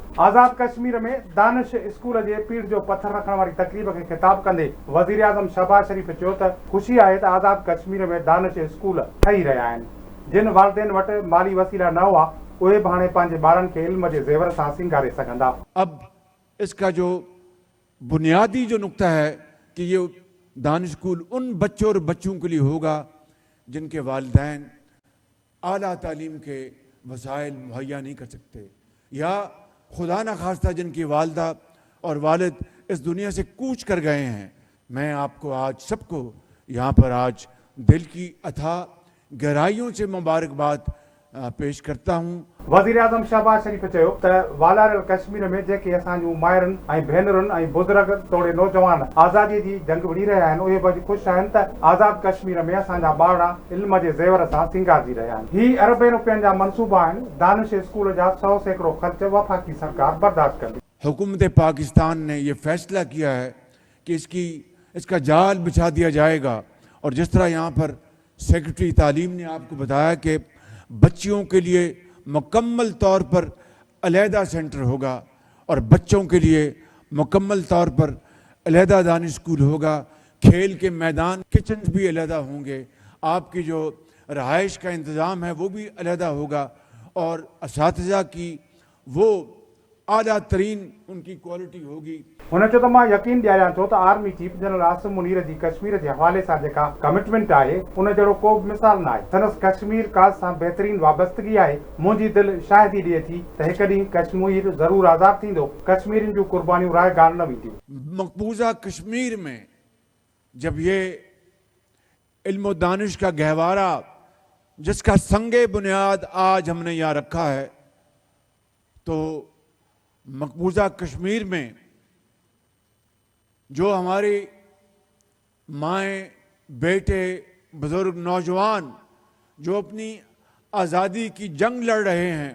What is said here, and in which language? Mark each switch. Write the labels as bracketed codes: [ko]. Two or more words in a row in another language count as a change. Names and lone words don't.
[sd] आज़ाद कश्मीर में दानिश स्कूल जे पीढ़ जो पत्थर रखण वारी तक़रीब खे ख़िताब कंदे वज़ीर-ए-आज़म शहबाज शरीफ चयो त ख़ुशी आहे त आज़ाद कश्मीर में दानिश स्कूल ठही रहिया आहिनि। जिन वालिदैन वटि माली वसीला न हुआ उहे बि हाणे पंहिंजे ॿारनि खे इल्म जे ज़ेवर सां सिंगारे सघंदा। [ur] اب اس کا جو بنیادی جو نکتہ ہے کہ یہ دانش اسکول ان بچوں اور بچوں کے لیے ہوگا جن کے والدین اعلیٰ تعلیم کے وسائل مہیا نہیں کر سکتے، یا خدا نہ خواستہ جن کی والدہ اور والد اس دنیا سے کوچ کر گئے ہیں. میں آپ کو آج سب کو یہاں پر آج دل کی اتھاہ گہرائیوں سے مبارکباد پیش کرتا ہوں. [sd] वज़ीर-ए-आज़म शहबाज शरीफ चयो त वालारियल कश्मीर में जेके असांजूं माइरुनि ऐं भेनरुनि ऐं बुज़ुर्ग तोड़े नौजवान आज़ादीअ जी जंग विड़ी रहिया आहिनि, उहे बि ख़ुशि आहिनि त आज़ाद कश्मीर में असांजा ॿार इल्म जे ज़ेवर सां सिंगारजी रहिया आहिनि। ही अरबें रुपयनि जा मंसूबा आहिनि। दानिश स्कूल जा 100% ख़र्च वफ़ाक़ी सरकार बर्दाश्त कंदी। [ur] حکومت پاکستان نے یہ فیصلہ کیا ہے کہ اس کا جال بچھا دیا جائے گا، اور جس طرح یہاں پر سیکرٹری تعلیم نے آپ کو بتایا کہ بچیوں کے لیے مکمل طور پر علیحدہ سینٹر ہوگا اور بچوں کے لیے مکمل طور پر علیحدہ دانش اسکول ہوگا، کھیل کے میدان کچن بھی علیحدہ ہوں گے، آپ کی جو رہائش کا انتظام ہے وہ بھی علیحدہ ہوگا، اور اساتذہ کی وہ اعلیٰ ترین ان کی کوالٹی ہوگی. [sd] हुन चयो त मां यकीन ॾियारियां थो त आर्मी चीफ जनरल आसिम मुनीर जी कश्मीर जे हवाले सां जेका कमिटमेंट आहे उन जहिड़ो को बि मिसाल न आहे। संदसि कश्मीर काज़ सां बहितरीन वाबस्तगी आहे। मुंहिंजी दिलि शायदि ॾिए थी त हिकु ॾींहुं कश्मीर ज़रूर आज़ाद थींदो। कश्मीरियुनि जूं कुर्बानियूं रायगार न वेंदियूं। [ur] مقبوضہ کشمیر میں جب یہ علم دانش کا گہوارہ جس کا سنگ بنیاد آج ہم نے یہاں رکھا ہے، تو مقبوضہ کشمیر میں جو ہماری مائیں، بیٹے، بزرگ، نوجوان جو اپنی آزادی کی جنگ لڑ رہے ہیں